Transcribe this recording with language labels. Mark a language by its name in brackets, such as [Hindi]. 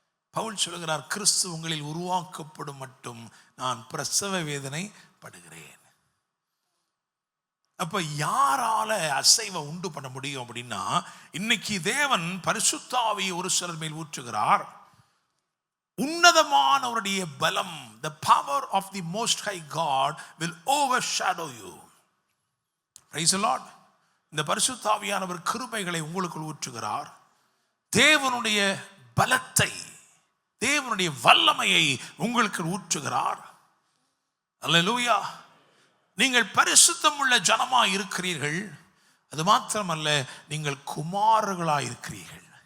[Tamil] பவுல் சொல்கிறார், கிறிஸ்து உங்களில் உருவாக்கப்படும் மட்டும் நான் பிரசவ வேதனை படுகிறேன். அப்ப யாரால அசைவை உண்டு பண்ண முடியும் அப்படின்னா, இன்னைக்கு தேவன் பரிசுத்த ஆவியை ஒரு சிலர் மேல் ஊற்றுகிறார். உன்னதமானவருடைய பலம், [English] the power of the most high God will overshadow you. Praise the Lord. [Tamil] இந்த பரிசுத்த ஆவியானவர் கிருபைகளை உங்களுக்குள் ஊற்றுகிறார். தேவனுடைய பலத்தை, தேவனுடைய வல்லமையை உங்களுக்கு ஊற்றுகிறார். அல்லேலூயா. நீங்கள் பரிசுத்தம் உள்ள ஜனமாய் இருக்கிறீர்கள். அது மாத்திரமல்ல, நீங்கள் குமாரர்களாய் இருக்கிறீர்கள்.